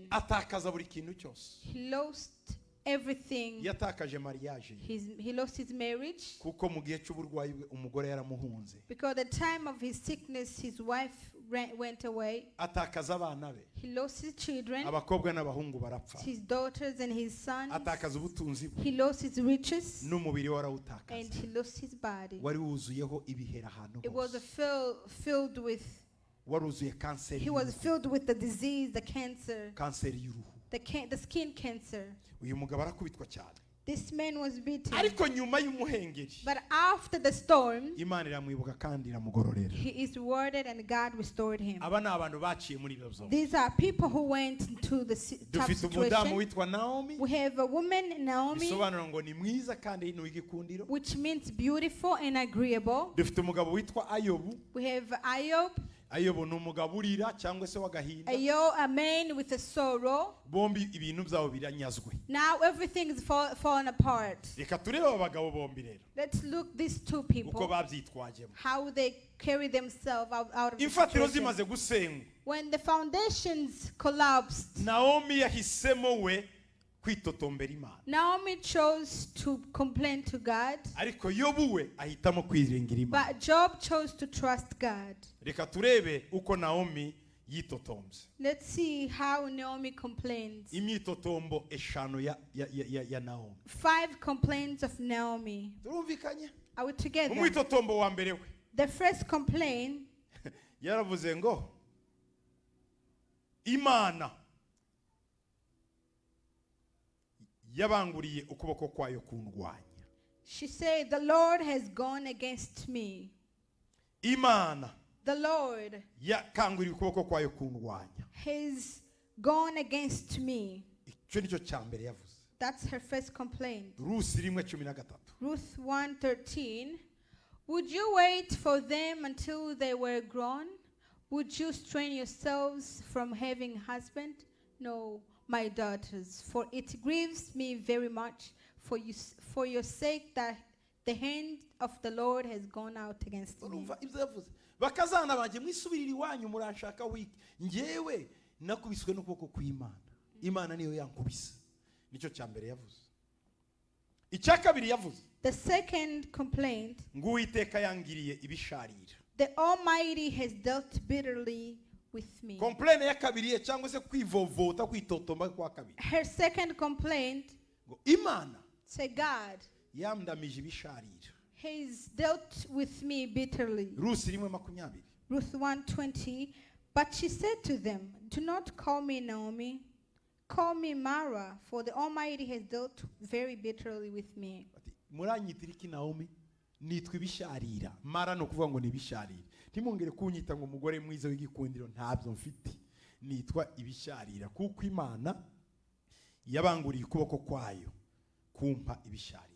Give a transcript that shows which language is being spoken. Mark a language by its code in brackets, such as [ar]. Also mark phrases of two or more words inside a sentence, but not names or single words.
[rw] Atakaza buri kintu cyose. [en] He lost everything. [rw] Yatakaje mariage. [en] He lost his marriage. [rw] Kuko mu gihe cy'uburwayi bwe umugore yaramuhunze. [en] Because the time of his sickness his wife went away. [rw] Atakaza abana be. [en] He lost his children. [rw] Abakobwa n'abahungu barapfa. [en] His daughters and his sons. [rw] Atakaza ubutunzi bwe. [en] He lost his riches. [rw] N'umubiri warawutakaza. [en] And he lost his body. [rw] Wari wuzuyeho ibihera ahantu hose. [en] It was filled with. [rw] Waruzuye cancer. [en] He was filled with the disease, the cancer. [rw] Cancer y'uruhu. [en] The skin cancer. [rw] Uyu mugabo arakubitwa cyane. [en] This man was beaten. [rw] Ariko nyuma y'umuhengeri. [en] But after the storm, [rw] Imana iramwibuka kandi iramugororera. [en] he is rewarded and God restored him. [rw] Aba ni abantu baciye muri ibyo byose. [en] These are people who went into the tough [rw] Dufite umudamu [en] situation. [rw] witwa Naomi. [en] We have a woman, Naomi, [rw] Bisobanura ngo ni mwiza kandi ni w'igikundiro. [en] which means beautiful and agreeable. [rw] Dufite umugabo witwa Ayobu. [en] We have Ayob. [rw] ayobona umugaburira cyangwa se wagahinda [en] You're a man with a sorrow. [rw] bombi ibintu byabo biranyazwe. [en] Now everything is fallen apart. [rw] Reka turebe abagabo bombi rero [en] Let's look these two [rw] uko [en] people, [rw] babyitwajemo. [en] how they carry themselves out of the [rw] Imfatiro [en] situation. [rw] zimaze gusenywa, [en] When the foundations collapsed, [rw] Naomi yahisemo we kwitotombera Imana, [en] Naomi chose to complain to God, [rw] ariko Yobu we ahitamo kwiringira Imana. [en] but Job chose to trust God. [rw] Reka turebe uko Naomi yitotombye. [en] Let's see how Naomi complains. [rw] Imyitotombo eshanu ya Naomi. [en] 5 complaints of Naomi. [rw] Turumvikanye? [en] Are we together? [rw] Umwitotombo wa mbere we [en] The first complaint, [rw] yaravuze ngo Imana yabanguriye ukuboko kwayo kundwanya. [en] she said, the Lord has gone against me. [rw] Imana [en] The Lord [rw] yakanguriye ukuboko kwayo kundwanya. [en] has gone against me. [rw] Icyo nicyo cya mbere yavuze. [en] That's her first complaint. [rw] Rusi 1:13. [en] Ruth 1:13. Would you wait for them until they were grown? Would you strain yourselves from having a husband? No, my daughters, for it grieves me very much for your sake that the hand of the Lord has gone out against me. [rw] Urumva ibyo yavuze. Bakazana banje mwisubirira iwanyu muranshaka wiki. Ngewe nakubiswe n'ukuboko kw'Imana. Imana niyo yankubise. Nicyo cya mbere yavuze. Icya kabiri yavuze. [en] The second complaint, [rw] Nguwiteka yangiriye ibisharira. [en] the Almighty has dealt bitterly with me. [rw] Complaint ya kabiri cyangwa se kwivovota kwitotomba kwa kabiri. [en] Her second complaint, [rw] Ngo Imana [en] say God [rw] yamdamije ibisharira. [en] has dealt with me bitterly. [rw] Rusi 1:20. [en] Ruth 1:20. But she said to them, do not call me Naomi, call me Mara, for the Almighty has dealt very bitterly with me. [rw] Ati muranyitira iki Naomi? Nitwa ibisharira. Mara no kuvuga ngo ni ibisharira. Ntimongere kunyita ngo umugore mwiza w'igikundiro ntabyo mfite. Nitwa ibisharira kuko Imana yabanguriye ukuboko kwayo kumpa ibisharira.